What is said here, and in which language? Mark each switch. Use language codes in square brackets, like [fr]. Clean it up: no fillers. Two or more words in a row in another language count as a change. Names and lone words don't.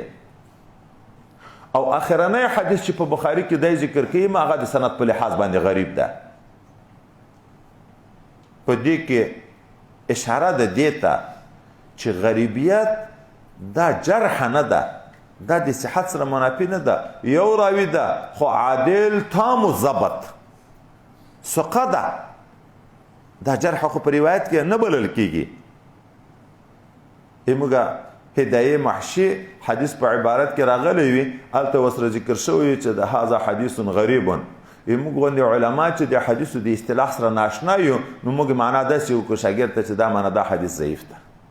[ps] او اخرنی حدیث چې په بخاري کې دی ذکر کوي، هغه د سند په لحاظ باندې غریب ده. په دې کې اشاره ده دې ته چې غریبیت دا جرح نه ده، دا د صحت سره منافي نه ده، یو راوي ده خو عادل تام و ضبط ثقه ده، دا جرح خو په روایت کې نه بلل کېږي. موږ هدایه محشي حدیث په عبارت کې راغلی وي هلته ورسره ذکر شوی چې د [ar] هذا حدیث غریب [ps] موږ غوندې علما چې د حدیثو د اصطلاح سره ناشنا یو نو موږ معنا داسې وکړو شاګرد ته چې دا معنا دا حدیث ضعیف ده